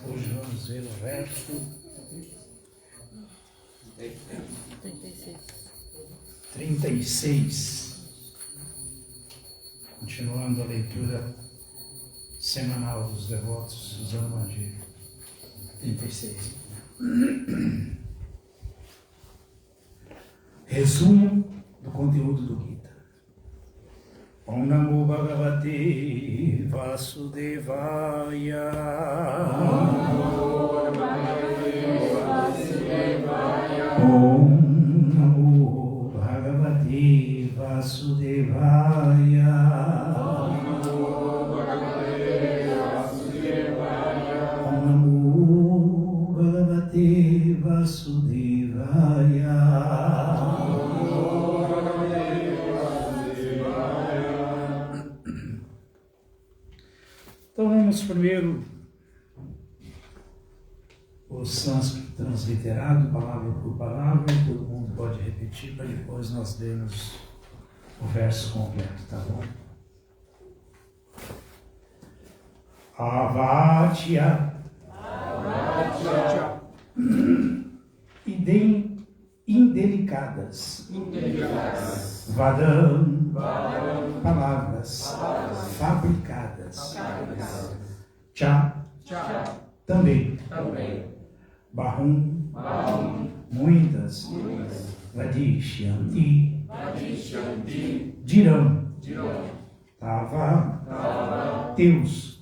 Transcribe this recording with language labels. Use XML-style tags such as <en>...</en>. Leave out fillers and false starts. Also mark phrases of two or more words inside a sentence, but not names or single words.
<pt>Hoje vamos ver o verso 36. Continuando a leitura semanal dos devotos Suzano Mandir. 36. Resumo do conteúdo do Gita.</pt> <sa>Om Namo Bhagavate Vasudevaya. Om Namo Bhagavate Vasudevaya. Vasudevaya.</sa> <pt>Então vamos primeiro o sânscrito transliterado, palavra por palavra, todo mundo pode repetir para depois nós lermos o verso completo, tá bom?</pt> <sa>Avatya.</sa> <pt>Indelicadas.</pt> <sa>Vadam.</sa> <pt>Palavras. Fabricadas. Cha. Também. Bahum. Muitas. Vadishyanti. Dirão. Tava. Teus.</pt>